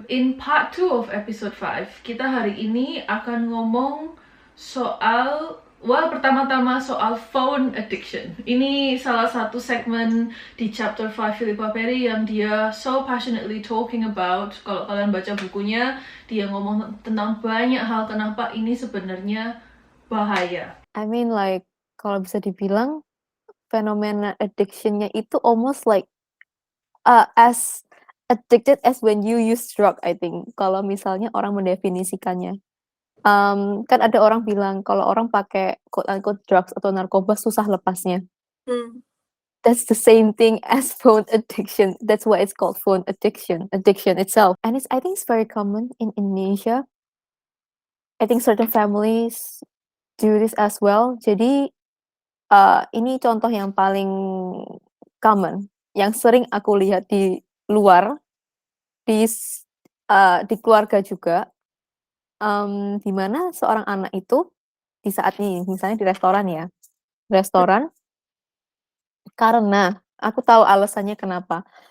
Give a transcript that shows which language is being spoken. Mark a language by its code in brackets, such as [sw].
[en] In part 2 of episode 5, [id] kita hari ini akan ngomong soal pertama-tama soal phone addiction. Ini salah satu segmen di chapter 5 Philippa Perry yang dia [en] so passionately talking about. [id] Kalau kalian baca bukunya, dia ngomong tentang banyak hal kenapa ini sebenarnya bahaya. [en] I mean like, [id] kalau bisa dibilang, fenomena addiction-nya itu [en] almost like as addicted as when you use drug, I think. [id] Kalau misalnya orang mendefinisikannya. Kan ada orang bilang kalau orang pakai [en] quote unquote drugs [id] atau narkoba susah lepasnya. [en] That's the same thing as phone addiction. That's why it's called phone addiction itself. And I think it's very common in Indonesia. I think certain families do this as well. [id] Jadi ini contoh yang paling common, yang sering aku lihat di luar, di keluarga juga. Di mana seorang anak itu di saat ini, misalnya di restoran ya, karena aku tahu alasannya kenapa.